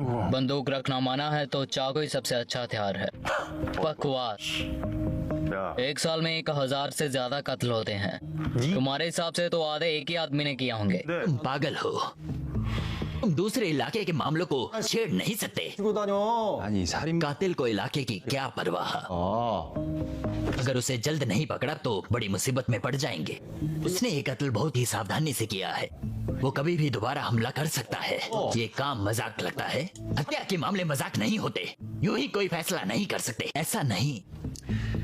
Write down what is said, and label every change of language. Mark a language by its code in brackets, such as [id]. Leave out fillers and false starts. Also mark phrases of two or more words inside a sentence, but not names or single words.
[hi] बंदूक रखना माना है तो चाकू ही सबसे अच्छा हथियार है। बकवास। [ko] 야. [hi] एक साल में 1000 से ज्यादा कत्ल होते हैं। तुम्हारे हिसाब से तो आधे एक ही आदमी ने किया होंगे। तुम पागल हो। तुम दूसरे इलाके के मामलों को छेड़ नहीं सकते। [ko] 치고 다녀. 아니 살인 [hi] कातिल को इलाके की क्या परवाह। अगर उसे जल्द नहीं पकड़ा तो बड़ी मुसीबत में पड़ जाएंगे। उसने ये कत्ल बहुत ही सावधानी से किया है। वो कभी भी दोबारा हमला कर सकता है। ये काम मजाक लगता है? हत्या के मामले मजाक नहीं होते। यूं ही कोई फैसला नहीं कर सकते।